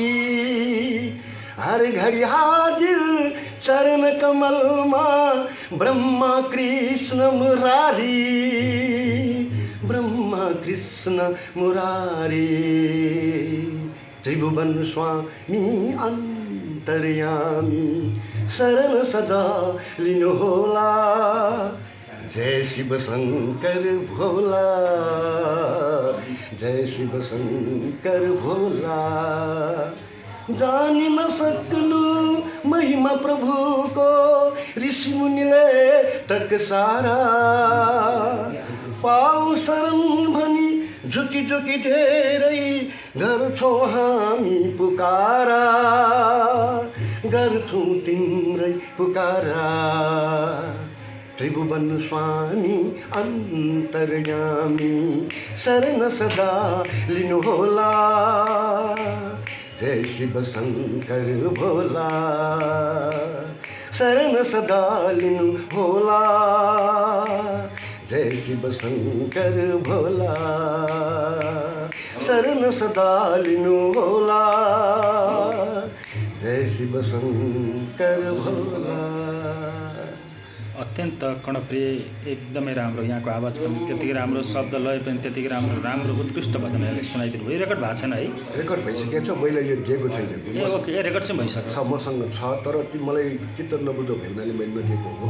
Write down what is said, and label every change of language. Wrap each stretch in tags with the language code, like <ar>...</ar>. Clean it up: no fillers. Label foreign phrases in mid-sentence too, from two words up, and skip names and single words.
<ne>हर घडी हाजिर चरण कमलमा, ब्रह्मा कृष्ण मुरारी, ब्रह्मा कृष्ण मुरारी। त्रिभुवन स्वामी अन्तर्यामी, शरण सदा लिनुहोला। जय शिव शङ्कर भोला, जय शिव शङ्कर भोला। जानी न सक्नु महिमा प्रभुको, ऋषि मुनिले तक सारा। पाऊ शरण भनी झुकी झुकी धेरै, गर्छौँ हामी पुकारा, गर्छौँ तिम्रै पुकारा। त्रिभुवन स्वामी अन्तर्यामी, शरण सदा लिनुहोला। जय शिव शङ्कर भोला, शरण सदा लिनुहोला। जय शिव शङ्कर भोला, शरण सदा लिनुहोला। जय शिव शङ्कर भोला। अत्यन्त कर्णप्रिय, एकदमै राम्रो। यहाँको आवाज पनि त्यतिकै राम्रो, शब्द लय पनि त्यतिकै राम्रो उत्कृष्ट भजन यहाँले सुनाइदिनु भयो। रेकर्ड भएको छैन है? रेकर्ड भइसकेको छ, मैले यो दिएको छैन।</ne> <en>ए ओके,</en> <ne>रेकर्ड चाहिँ भइसक्यो छ, मसँग छ, तर मलाई चित्त नबुझ्दो भएनाले मैले नदिएको हो।</ne>